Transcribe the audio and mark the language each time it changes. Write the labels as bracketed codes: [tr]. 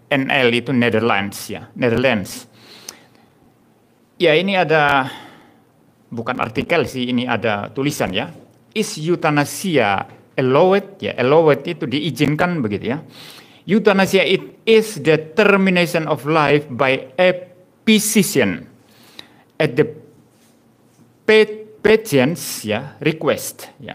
[id] NL itu Netherlands, ya, Netherlands. Ya, ini ada bukan artikel sih, ini ada tulisan, ya. [en] Is euthanasia allowed? [id] Ya, allowed itu diizinkan begitu, ya. [en] Euthanasia it is the termination of life by a physician at the patient's request.